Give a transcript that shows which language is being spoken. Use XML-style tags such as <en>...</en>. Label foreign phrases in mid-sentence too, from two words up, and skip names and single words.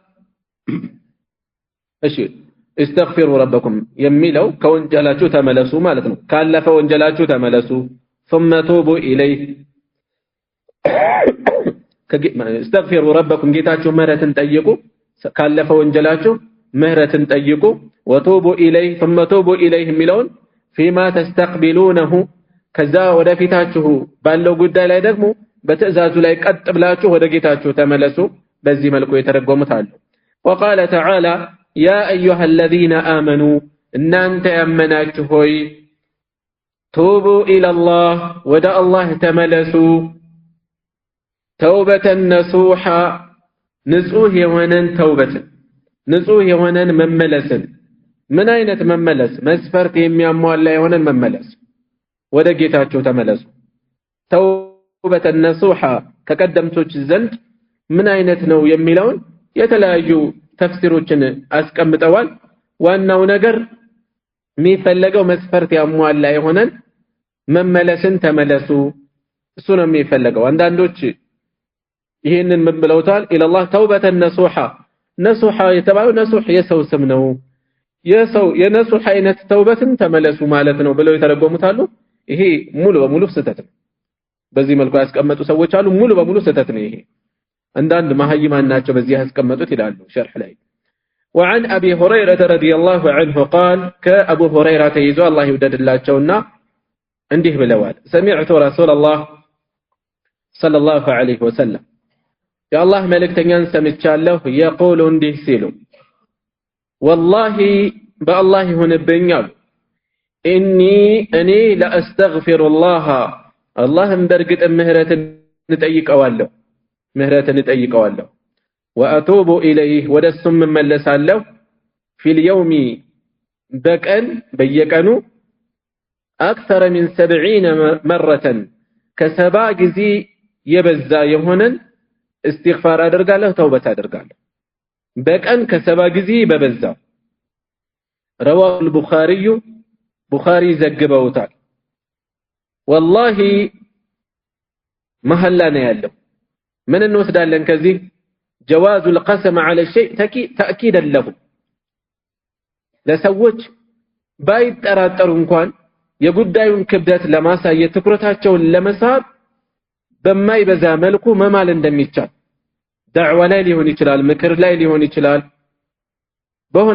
<am>እሺ</am> <ar>استغفروا ربكم</ar> <am>የሚለው ከወንጀላችሁ ተመለሱ ማለት ነው ካለፈ ወንጀላችሁ ተመለሱ</am> <ar>ثم توبوا إليه استغفروا</ar> <am>ربكم ጌታችሁ ምህረትን ጠይቁ ካለፈ ወንጀላችሁ ምህረትን ጠይቁ</am> <ar>وتوبوا إليه ثم توبوا إليه</ar> <am>የሚለውን</am> <ar>فيما تستقبلونه</ar> <am>ከዛ ወደፊታችሁ ባለው ጉዳይ ላይ ደግሞ በትዕዛዙ ላይ ቀጥ ብላችሁ ወደ ጌታችሁ ተመለሱ በዚህ መልኩ የተረጎሙት አሉ</am> <ar>وقال تعالى يا أيها الذين آمنوا</ar> <am>እናንተ ያመናችሁ ሆይ</am> <ar>توبوا إلى الله</ar> <am>ወደ አላህ ተመለሱ</am> <ar>توبة نصوحا</ar> <am>ንጹህ የሆነን ተውበትን ንጹህ የሆነን መመለስን ምን አይነት መመለስ መስፈርት የሚያሟላ የሆነን መመለስ ወደ ጌታችሁ ተመለሱ</am> <ar>توبة نصوحا</ar> <am>ከቀደምቶች ዘንድ ምን አይነት ነው የሚለውን የተለያዩ ተፍሲሮችን አስቀምጠዋል ዋናው ነገር የሚፈለገው መስፈርት ያሟላ የሆነን መመለስን ተመለሱ እሱ ነው የሚፈለገው አንዳንዶች ይሄንን ምን ብለውታል</am> <ar>إلى الله توبة نصوحا</ar> <am>ነሱሃ የተባለው ነሱህ የሰው ስም ነው የሰው የነሱህ አይነት ተውበትን ተመለሱ ማለት ነው ብለው የተረጎሙታሉ ይሄ ሙሉ በሙሉ ስህተት ነው በዚህ መልኩ ያስቀመጡ ሰዎች አሉ ሙሉ በሙሉ ስህተት ነው ይሄ አንዳንድ መሐይማን ናቸው በዚህ ያስቀመጡት ይላሉ ሸርህ ላይ</am> <ar>وعن ابي هريره رضي الله عنه قال كابو هريره</ar> <am>ተይዞ አላህ ይወደድላቸውና እንዲህ ብለዋል</am> <ar>سمعت رسول الله صلى الله عليه وسلم يا الله</ar> <am>መልእክተኛን ሰምቻለሁ يقول እንዲህ ሲሉ</am> <ar>والله بالله</ar> <am>ይሁንብኛል</am> <ar>اني لا استغفر الله اللهم</ar> <am>በርግጥ ምህረትን እጠይቀዋለሁ</am> <ar>واتوب اليه</ar> <am>ወደሱም እመለሳለሁ</am> <ar>في اليوم</ar> <am>በየቀኑ</am> <ar>اكثر من 70 مره</ar> <am>ከ70 ጊዜ የበዛ የሆነን استغفار አደርጋለሁ ተውበት አደርጋለሁ በቀን ከ70 ጊዜ በበዛ</am> <ar>رواه البخاري بخاري</ar> <am>ዘግበውታል والله መሐላ ነው ያለው ምን እንወስዳለን ከዚህ</am> <ar>جواز القسم على الشيء تأكيدا له</ar> <am>ለሰዎች ባይጠራጠሩ እንኳን የጉዳዩን ክብደት ለማሳየት ትኩረታቸውን ለመሳብ በማይበዛ መልኩ መማል እንደሚቻል ዳዕዋ ላይ ሊሆን ይችላል ምክር ላይ ሊሆን ይችላል በሆነ</am>